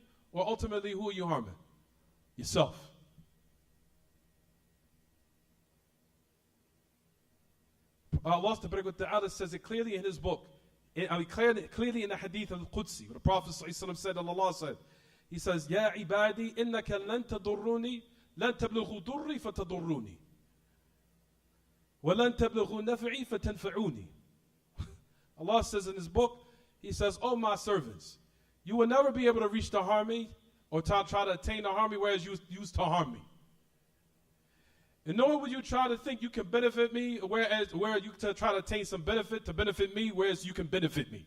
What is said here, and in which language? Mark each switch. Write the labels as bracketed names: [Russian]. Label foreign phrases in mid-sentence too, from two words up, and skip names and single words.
[English] Or ultimately, who are you harming? Yourself. Allah Ta'ala says it clearly in His book. Clearly in the hadith of Qudsi, where the Prophet said, Allah said, He says, [Arabic] يا عبادي، إنكم لن تضروني، لن تبلغوا ضري فتضروني. ولن تبلغوا نفعي فتنفعوني. [English] Allah says in His book, He says, oh my servants, you will never be able to reach to harm me or try to attain to harm me, whereas you used to harm me. And nor would you try to think you can benefit me, where you try to attain some benefit to benefit me, whereas you can benefit me.